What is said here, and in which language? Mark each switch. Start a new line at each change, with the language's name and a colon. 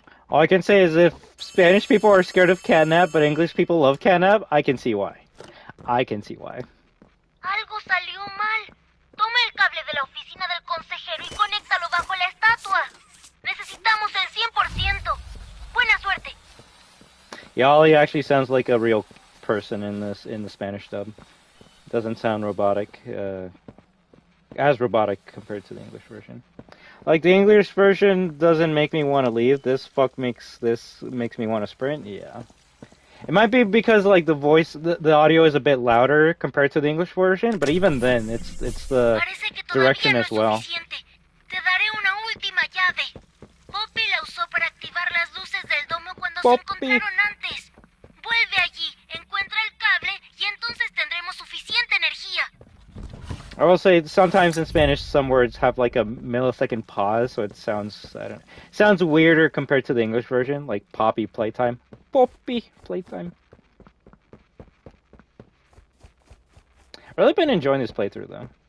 English: All I can say is if Spanish people are scared of Catnap, but English people love Catnap, I can see why. I can see why.
Spanish: Algo salió mal. Toma el cable de la oficina del consejero y conéctalo bajo la estatua. Necesitamos el 100%. Buena suerte.
English: Yeah, Ollie actually sounds like a real person in the Spanish dub. Doesn't sound robotic, as robotic compared to the English version. Like, the English version doesn't make me want to leave. This makes me want to sprint. Yeah. It might be because, like, the voice, the audio is a bit louder compared to the English version, but even then, it's the direction as well.
Spanish: Te daré una última llave. Poppy la usó para activar las luces del domo cuando
English: Poppy.
Spanish: se encontraron antes. Vuelve allí, encuentra el cable y entonces tendremos suficiente energía.
English: I will say sometimes in Spanish some words have like a millisecond pause, so it sounds sounds weirder compared to the English version, like Poppy Playtime. Poppy Playtime. I've really been enjoying this playthrough though.